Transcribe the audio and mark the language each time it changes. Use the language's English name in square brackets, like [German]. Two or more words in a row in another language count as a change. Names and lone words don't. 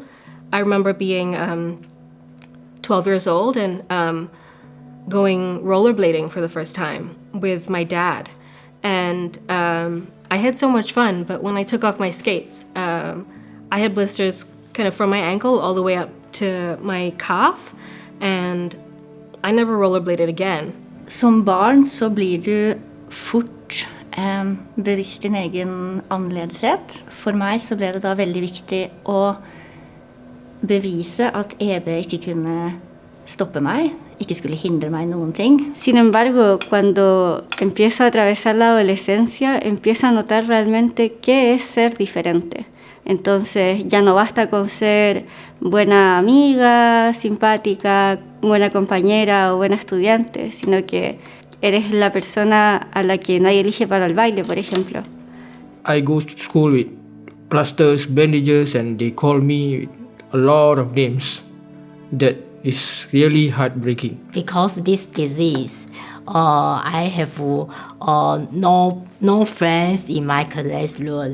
[English] I remember being 12 years old and going rollerblading for the first time with my dad. And I had so much fun, but when I took off my skates, I had blisters kind of from my ankle all the way up to my calf, and I never rollerbladed again. [Norwegian] Som barn så blir du fort bevisst din egen annerledeshet. For meg så ble det da veldig viktig å bevise at EB ikke kunne stoppe meg, ikke skulle hindre meg noen ting. [Spanish] Sin embargo, cuando empieza a atravesar la adolescencia, empieza a notar realmente qué es ser diferente. Entonces ya no basta con ser buena amiga, simpática, buena compañera o buena estudiante, sino que eres la persona a la que nadie elige para el baile, por ejemplo. [English] I go to school with plasters, bandages, and they call me a lot of names. That is really heartbreaking. Because this disease, I have no friends in my classroom.